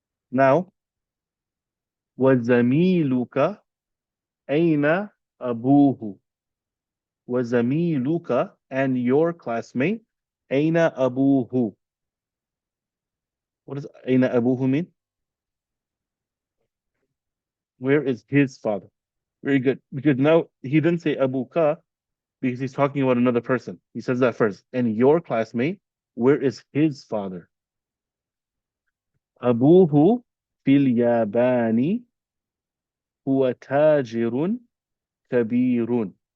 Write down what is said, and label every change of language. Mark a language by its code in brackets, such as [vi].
[en] Now, [ar] وزميلك أين أبوه? وزميلك [en] and your classmate [ar] أين أبوه? [en] What does [ar] أين أبوه [en] mean? Where is his father? Very good. Because now he didn't say abuka because he's talking about another person. He says that first. And your classmate, where is his father? [ar] أبوه في اليابان هو تاجر كبير.